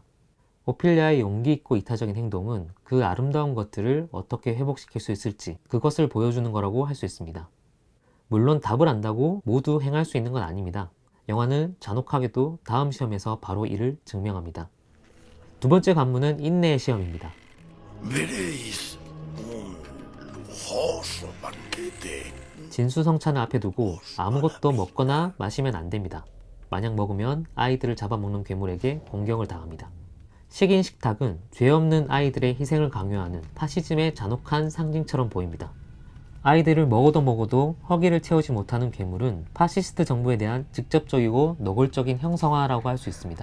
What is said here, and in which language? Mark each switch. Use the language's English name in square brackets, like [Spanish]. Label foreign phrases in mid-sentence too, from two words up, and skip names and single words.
[Korean] 오피리아의 용기 있고 이타적인 행동은 그 아름다운 것들을 어떻게 회복시킬 수 있을지 그것을 보여주는 거라고 할 수 있습니다. 물론 답을 안다고 모두 행할 수 있는 건 아닙니다. 영화는 잔혹하게도 다음 시험에서 바로 이를 증명합니다. 두 번째 관문은 인내의 시험입니다. [Spanish] Veréis un lujoso banquete. [Korean] 진수성찬을 앞에 두고 아무것도 먹거나 마시면 안 됩니다. 만약 먹으면 아이들을 잡아먹는 괴물에게 공격을 당합니다. 식인 식탁은 죄 없는 아이들의 희생을 강요하는 파시즘의 잔혹한 상징처럼 보입니다. 아이들을 먹어도 허기를 채우지 못하는 괴물은 파시스트 정부에 대한 직접적이고 노골적인 형성화라고 할 수 있습니다.